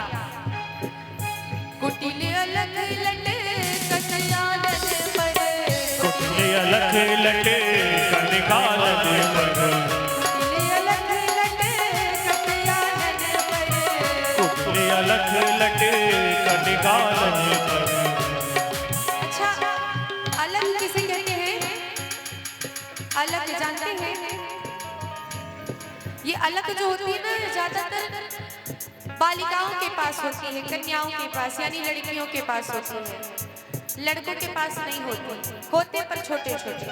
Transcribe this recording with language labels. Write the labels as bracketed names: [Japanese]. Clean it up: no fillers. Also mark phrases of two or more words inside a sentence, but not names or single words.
[Hindi] कुटिल अलग लटे कटयालन पर, कुटिल अलग लटे कनिकालन पर, कुटिल अलग लटे कटयालन पर। कुटिल अलग लटे कनिकालन पर। अच्छा, अलग किसे कहते हैं? अलग जानते हैं? ये अलग जो होती है ना, ज्यादातर बालिकाओं के पास होती है, कन्याओं के पास यानी लड़कियों के पास होती है, लड़कों के पास नहीं होती, होते पर छोटे छोटे।